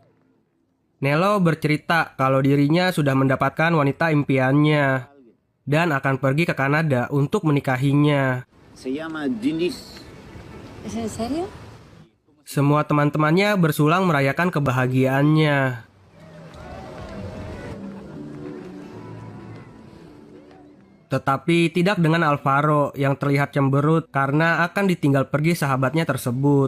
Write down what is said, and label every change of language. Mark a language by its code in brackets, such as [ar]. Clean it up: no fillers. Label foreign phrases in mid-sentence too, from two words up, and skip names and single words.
[id] Nelo bercerita kalau dirinya sudah mendapatkan wanita impiannya dan akan pergi ke Kanada untuk menikahinya. [es] Se llama Dindis. ¿Es en serio? [id] Semua teman-temannya bersulang merayakan kebahagiaannya. Tetapi tidak dengan Alvaro yang terlihat cemberut karena akan ditinggal pergi sahabatnya tersebut.